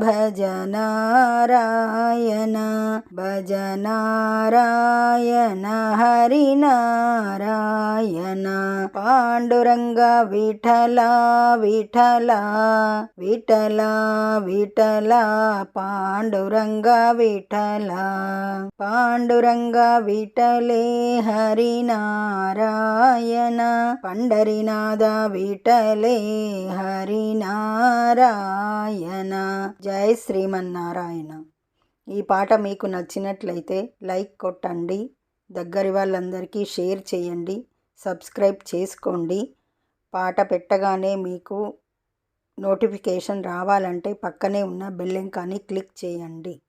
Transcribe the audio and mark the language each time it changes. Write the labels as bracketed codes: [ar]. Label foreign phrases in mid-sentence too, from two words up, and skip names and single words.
[mr] भजनारायण भजनारायण हरिनारायण पांडुरंग विठला विठला विठला विठला पांडुरंग विठला पांडुरंग विठले हरिनारायण पंढरीनाथ विठले हरिनारायण [te] జై శ్రీమన్నారాయణ। ఈ పాట మీకు నచ్చినట్లయితే లైక్ కొట్టండి, దగ్గరి వాళ్ళందరికీ షేర్ చేయండి, సబ్స్క్రైబ్ చేసుకోండి। పాట పెట్టగానే మీకు నోటిఫికేషన్ రావాలంటే పక్కనే ఉన్న బెల్ ఐకాన్ని క్లిక్ చేయండి।